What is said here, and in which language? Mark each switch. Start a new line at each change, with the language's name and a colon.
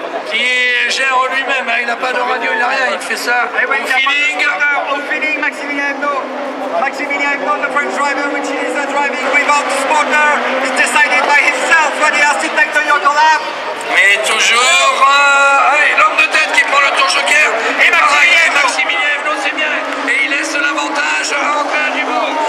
French: Qui gère lui-même, hein, il n'a pas de radio, il n'a rien, il fait ça au feeling. Au feeling, Maximilien Evno.
English: Maximilien Evno, the French driver, which is driving without spotter, is decided by himself when he has to take the Yoko lap.
French: Mais toujours, allez, l'homme de tête qui prend le tour joker. Et Maximilien Evno, c'est bien. Et il laisse l'avantage à Andrea Dubourg.